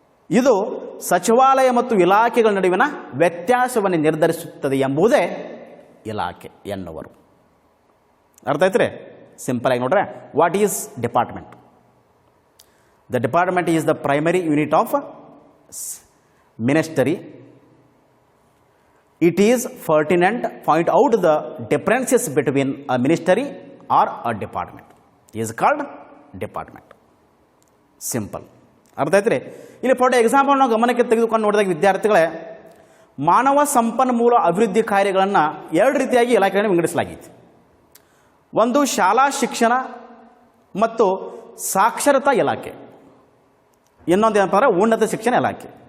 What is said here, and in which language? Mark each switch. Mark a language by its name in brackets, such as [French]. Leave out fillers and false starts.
[Kannada] ಇದು ಸಚಿವಾಲಯ ಮತ್ತು ಇಲಾಖೆಗಳ ನಡುವಿನ ವ್ಯತ್ಯಾಸವನ್ನು ನಿರ್ಧರಿಸುತ್ತದೆ ಎಂಬುದೇ ಇಲಾಖೆ ಎನ್ನುವರು. ಅರ್ಥ ಆಯ್ತು? ಸಿಂಪಲ್ ಆಗಿ ನೋಡ್ರೆ, [English] What is department? The department is the primary unit of ministry. It is pertinent point out the differences between a ministry or a department is called department. [Kannada] Simple. ಅರ್ಥ ಆಯ್ತು? ಇಲ್ಲಿ [English] for example [Kannada] ನಾವು ಗಮನಕ್ಕೆ ತೆಗೆದುಕೊಂಡು ನೋಡಿದಾಗ ವಿದ್ಯಾರ್ಥಿಗಳೇ, ಮಾನವ ಸಂಪನ್ಮೂಲ ಅಭಿವೃದ್ಧಿ ಕಾರ್ಯಗಳನ್ನು ಎರಡು ರೀತಿಯಾಗಿ ಇಲಾಖೆಗಳನ್ನು ವಿಂಗಡಿಸಲಾಗಿದೆ. ಒಂದು ಶಾಲಾ ಶಿಕ್ಷಣ ಮತ್ತು ಸಾಕ್ಷರತಾ ಇಲಾಖೆ, ಇನ್ನೊಂದು ಏನಪ್ಪ ಅಂದರೆ ಉನ್ನತ ಶಿಕ್ಷಣ ಇಲಾಖೆ.